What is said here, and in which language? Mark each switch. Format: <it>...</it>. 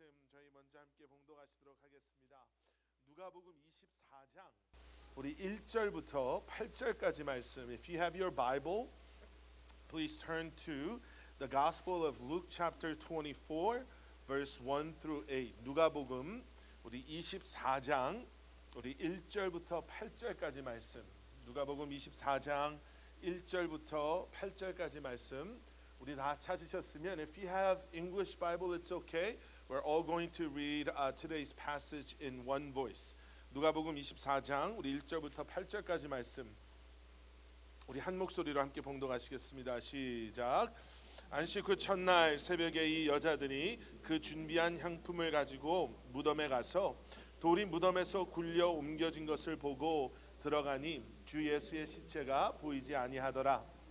<ko>저희 먼저 함께 봉독하시도록 하겠습니다. 누가복음 24장 우리 1절부터 8절까지 말씀.</ko> <en>If you have your Bible, please turn to the Gospel of Luke chapter 24 verse 1 through 8.</en> <ko>누가복음 우리 24장 우리 1절부터 8절까지 말씀. 누가복음 24장 1절부터 8절까지 말씀. 우리 다 찾으셨으면</ko> <en>if you have English Bible it's okay. We're all going to read today's passage in one voice.</en> <ko>누가복음 24장 우리 1절부터 8절까지 말씀 우리 한 목소리로 함께 봉독하시겠습니다. 시작. 안식 후 첫날 새벽에 이 여자들이 그 준비한 향품을 가지고 무덤에 가서 돌이 무덤에서 굴려 옮겨진 것을 보고 들어가니 주 예수의 시체가 보이지 아니하더라.</ko>